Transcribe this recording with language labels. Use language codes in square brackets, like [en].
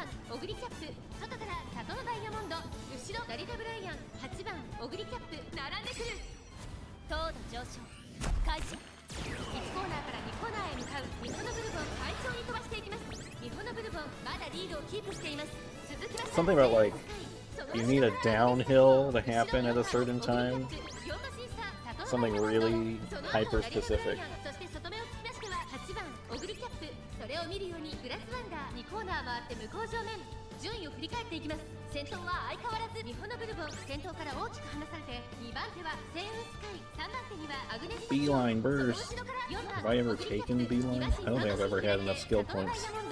[ja] オグリキャップ、外から里のダイヤモンド、後ろダリタ・ブライアン、8番オグリキャップ並んでくる。糖度上昇開始。1コーナーから2コーナーへ向かうミホノブルボン、快調に飛ばしていきます。ミホノブルボンまだリードをキープしています。続きまして [en] Something about like you need a downhill to happen at a certain time. Something really hyper specific. [ja] そして外目を突き出しては8番オグリキャップ、それを見るようにグラスワンダー2コーナー回って向こう正面。順位を振り返っていきます。先頭は相変わらずミホノブルボン、先頭から大きく離されて2番手はセイウンスカイ、3番手にはアグネス [en] Beeline burst. Have I ever taken Beeline? I don't think I've ever had enough skill points.